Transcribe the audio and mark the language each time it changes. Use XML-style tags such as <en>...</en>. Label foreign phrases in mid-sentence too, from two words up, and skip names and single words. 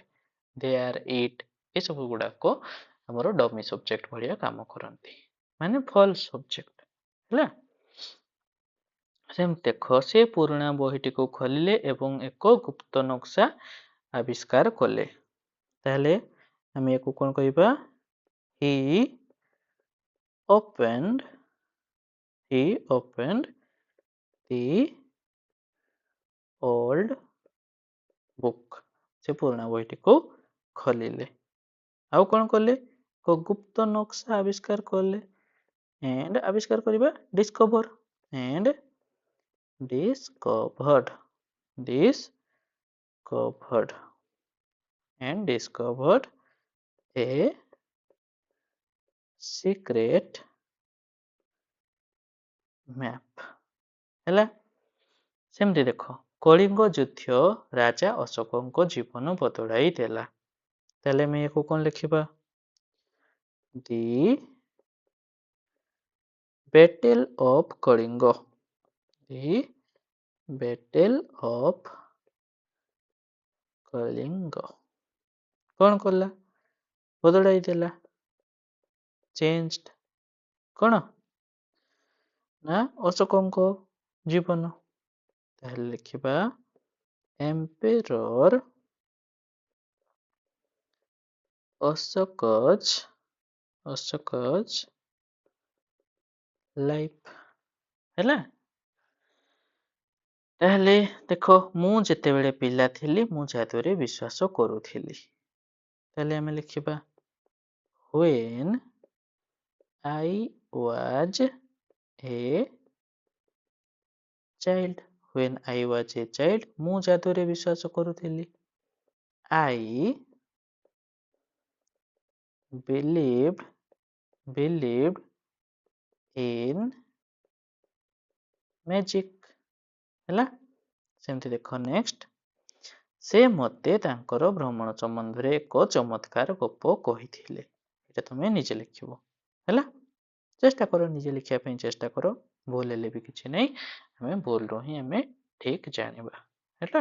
<en>there, it</en> <or>ଏସବୁ ଗୁଡାକ ଆମର</or> <en>dummy subject</en> <or>ଭଳିଆ କାମ କରନ୍ତି, ମାନେ</or> <en>false subject</en> <or>ହେଲା। ସେମିତି ଦେଖ ସେ ପୁରୁଣା ବହିଟିକୁ ଖୋଲିଲେ ଏବଂ ଏକ ଗୁପ୍ତ ନକ୍ସା ଆବିଷ୍କାର କଲେ। ତାହେଲେ ଆମେ ୟାକୁ କଣ କହିବା?</or> <en>he opened the old book।</en> <or>ସେ ପୁରୁଣା ବହିଟିକୁ ଖୋଲିଲେ। ଆଉ କଣ କଲେ? ଏକ ଗୁପ୍ତ ନକ୍ସା ଆବିଷ୍କାର କଲେ। and ଆବିଷ୍କାର କରିବା</or> <en>discovered a secret map</en> <or>ହେଲା। ସେମିତି ଦେଖ କଳିଙ୍ଗ ଯୁଦ୍ଧ ରାଜା ଅଶୋକଙ୍କ ଜୀବନ ବଦଳାଇ ଦେଲା। ତାହେଲେ ଆମେ ୟାକୁ କଣ ଲେଖିବା?</or> <en>the battle of କଳିଙ୍ଗ। the battle of କଳିଙ୍ଗ</en> <or>କଣ କଲା? ବଦଳାଇ ଦେଲା। changed କଣ ନା ଅଶୋକଙ୍କ ଜୀବନ। ତାହେଲେ ଲେଖିବା</or> <en>Emperor Ashoka's life</en> <or>ହେଲା। ତାହେଲେ ଦେଖ ମୁଁ ଯେତେବେଳେ ପିଲା ଥିଲି ମୁଁ ଯାଦୁରେ ବିଶ୍ୱାସ କରୁଥିଲି। ତାହେଲେ ଆମେ ଲେଖିବା</or> <en>when I was a child। when I was a child</en> <or>ମୁଁ ଯାଦୁରେ ବିଶ୍ୱାସ କରୁଥିଲି।</or> <en>I believed in magic ହେଲା।</en> <or>ସେମିତି ଦେଖ ନେକ୍ସଟ, ସେ ମୋତେ ତାଙ୍କର ଭ୍ରମଣ ସମ୍ବନ୍ଧରେ ଏକ ଚମତ୍କାର ଗପ କହିଥିଲେ। ଏଇଟା ତମେ ନିଜେ ଲେଖିବ ହେଲା। ଚେଷ୍ଟା କର ନିଜେ ଲେଖିବା ପାଇଁ ଚେଷ୍ଟା କର, ଭୁଲ ହେଲେ ବି କିଛି ନାହିଁ, ଆମେ ଭୁଲରୁ ହିଁ ଆମେ ଠିକ ଜାଣିବା ହେଲା।</or>